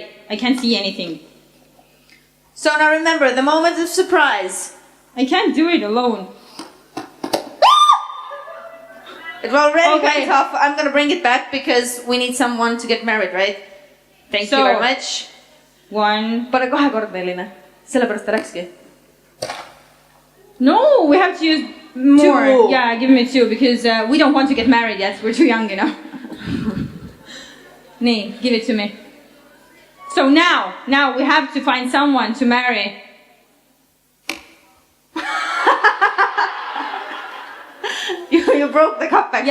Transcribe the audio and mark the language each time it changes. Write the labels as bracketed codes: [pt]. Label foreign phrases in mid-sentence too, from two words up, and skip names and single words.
[en] I can't see anything. So now remember, the moment of surprise. I can't do it alone. It already Okay. went off. I'm gonna bring it back because we need someone to get married, right? Thank you very much. 1. [et] Pane kohe korda, Elina. Sellepärast ta läkski. [en] No, we have to use more. 2. Yeah, give me 2 because we don't want to get married yet. We're too young, you know. Nee, give it to me. So now we have to find someone to marry. You broke the cup, actually.